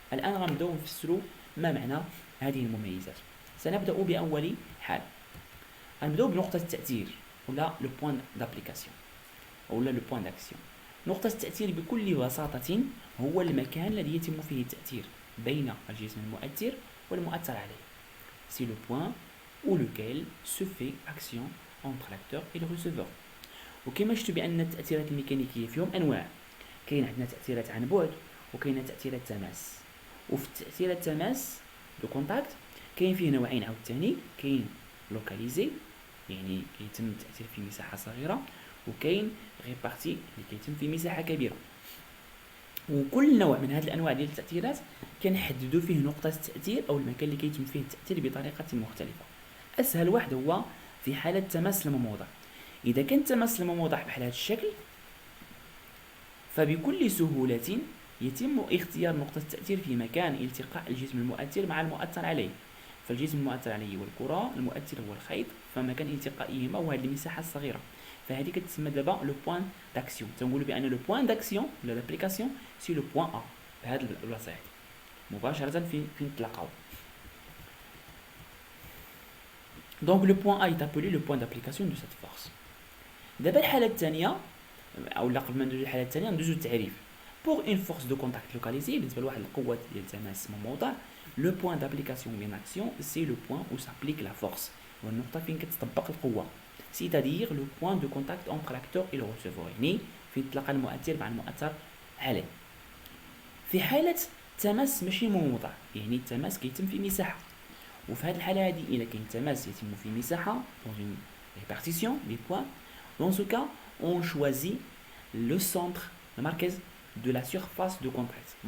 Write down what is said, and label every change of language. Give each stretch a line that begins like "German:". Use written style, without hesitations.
Arabic: الآن غنبداو نفسروا ما معنى هذه المميزات. سنبدأ بأول حال، غنبداو بنقطة التأثير ولا لو بوين دابليكاسيون ولا لو بوين داكسيون. نقطة التأثير بكل بساطة هو المكان الذي يتم فيه التأثير بين الجسم المؤثر والمؤثر عليه.
French: C'est le point où lequel se fait action entre l'acteur et le receveur.
Arabic: وكما شفتوا بأن التأثيرات الميكانيكية فيهم أنواع، كاين عندنا تأثيرات عن بعد وكاين تأثيرات تماس. وفي تأثيرات تماس دو كونتاكت كاين فيه نوعين عاوتاني، كاين لوكاليزي يعني كيتم التأثير في مساحة صغيرة، وكاين ريبارتي اللي كيتم في مساحة كبيرة. وكل نوع من هذه الانواع ديال التاثيرات كنحددوا فيه نقطه التاثير او المكان اللي كيتم فيه التاثير بطريقه مختلفه. اسهل واحد هو في حاله تماس الموضع. اذا كان تماس الموضع بحال هذا الشكل فبكل سهولة يتم اختيار نقطة التأثير في مكان التقاء الجسم المؤثر مع المؤثر عليه. فالجسم المؤثر عليه هو الكرة، المؤثر هو الخيط، فمكان التقائهما هو هذه المساحة الصغيرة. فهذه كتسمى دابا لو بوين داكسيون. تنقولوا بأن لو بوين داكسيون ولا لابليكاسيون
French: سي لو بوين أ
Arabic: بهذه البلاصة هذه مباشرة فين تلاقاو.
French: دونك لو بوين A est appelé le point d'application de cette force.
Arabic: دابا الحالة الثانية أو لا قبل ما ندوزو الحالة الثانية ندوزو التعريف.
French: Pour une force de contact localisée
Arabic: بالنسبة لواحد القوة ديال التماس موضع،
French: le point d'application d'une action c'est le point où s'applique la force.
Arabic: هو النقطة فين كتطبق القوة.
French: C'est-à-dire le point de contact entre l'acteur et le receveur.
Arabic: يعني فين تلاقى المؤثر مع المؤثر عليه. في حالة التماس ماشي موضع، يعني التماس كيتم في مساحة. وفي هذه الحالة هذه إلا كاين تماس يتم في مساحة
French: dans une répartition des points. Dans ce cas, on choisit le centre, le مركز de la surface de contact.